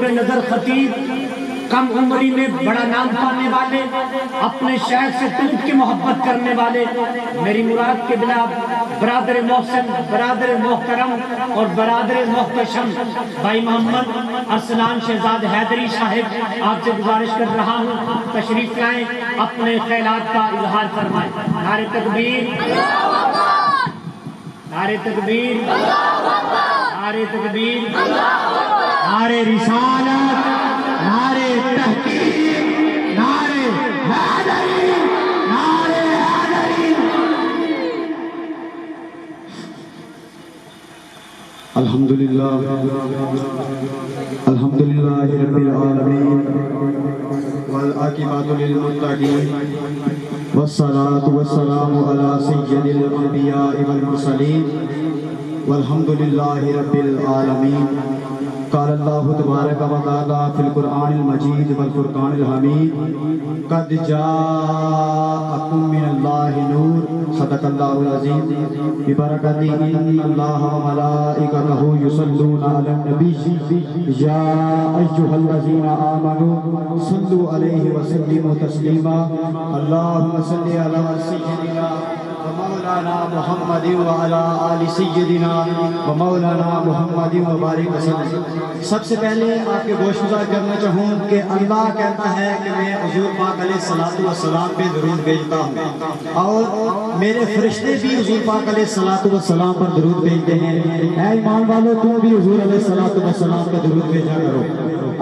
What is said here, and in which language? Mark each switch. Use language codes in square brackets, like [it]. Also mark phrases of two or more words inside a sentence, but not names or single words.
[ur] نذرِ خطیب، کم عمری میں بڑا نام پانے والے، اپنے شہر سے ٹوٹ کے محبت کرنے والے، میری مراد کے بلا برادر محسن، برادر محترم اور برادر محتشم بھائی محمد ارسلان شہزاد حیدری صاحب، آپ سے گزارش کر رہا ہوں تشریف لائیں، اپنے خیالات کا اظہار فرمائیں. نعرۂ تکبیر، نعرۂ تکبیر، نعرۂ تکبیر, नारे तकबीर, نعرۂ رسالت، نعرۂ تحقیق، نعرۂ حیدری، نعرۂ حیدری. [ar] الحمد لله الحمد لله رب العالمين والعاقبة للمتقين والصلاة والسلام على سيد الأنبياء والمرسلين والحمد لله رب العالمين. قال الله تبارك وتعالى في القرآن المجيد والفرقان الحميد قد جاءكم من الله نور صدق الله العظيم ببركة إن الله وملائكته يصلون على النبي يا أيها الذين آمنوا صلوا عليه وسلموا تسليما. اللهم صل على سيدنا ومولانا محمد وعلى آل سيدنا ومولانا محمد وبارك وسلم. [ur] سب سے پہلے آپ کے گوش گزار کرنا چاہوں کہ اللہ کہتا ہے کہ میں حضور پاک [ar] عليه الصلاة والسلام [ur] پہ درود بھیجتا ہوں اور میرے فرشتے بھی حضور پاک [ar] عليه الصلاة والسلام [ur] پر درود بھیجتے ہیں. اے ایمان والو، تم بھی حضور [ar] عليه الصلاة والسلام [ur] پہ درود بھیجا کرو.